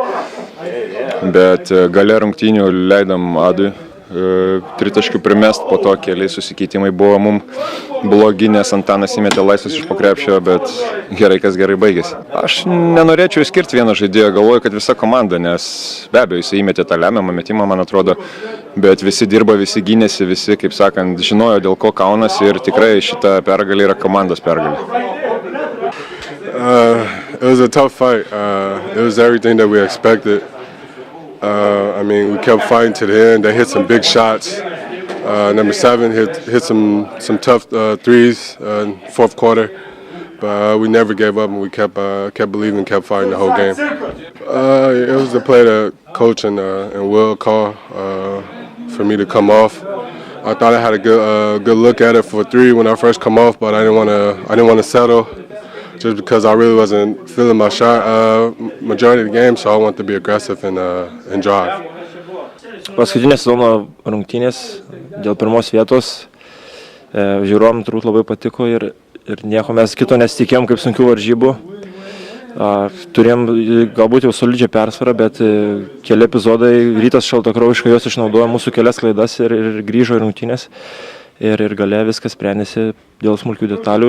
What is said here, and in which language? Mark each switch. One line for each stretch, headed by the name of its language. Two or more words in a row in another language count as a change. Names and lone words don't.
Lithuanian: Bet gale rungtynių leidom Adui tritaškių primest, po to keliai susikeitimai buvo mums blogi, nes Antanas įmetė laisvas iš po krepšio, bet gerai, kas gerai baigėsi. Aš nenorėčiau išskirti vieną žaidėją, galvoju, kad visa komanda, nes be abejo jis įmetė tą lemiamą metimą, man atrodo, bet visi dirba, visi gynėsi, visi, kaip sakant, žinojo, dėl ko kaunasi ir tikrai šita pergalė yra komandos pergalė.
English: It was a tough fight. It was everything that we expected. We kept fighting to the end. They hit some big shots. Number 7 hit some tough threes in fourth quarter, but we never gave up and we kept believing, kept fighting the whole game. It was the play that coach and Will called for me to come off. I thought I had a good look at it for 3 when I first come off, but I didn't want to settle. Just because I really wasn't feeling my shot majority of the game, so I wanted to be aggressive and drive.
Lithuanian: Paskutinės sezono rungtynės dėl pirmos vietos žiūrovam turbūt labai patiko ir nieko mes kito nesitikėjom kaip sunkių varžybų. Turėjom galbūt jau solidžią persvarą, bet keli epizodai Rytas šaltakraujiškai jos išnaudojo mūsų kelias klaidas ir grįžo į rungtynės ir gale viskas sprendėsi dėl smulkių detalių.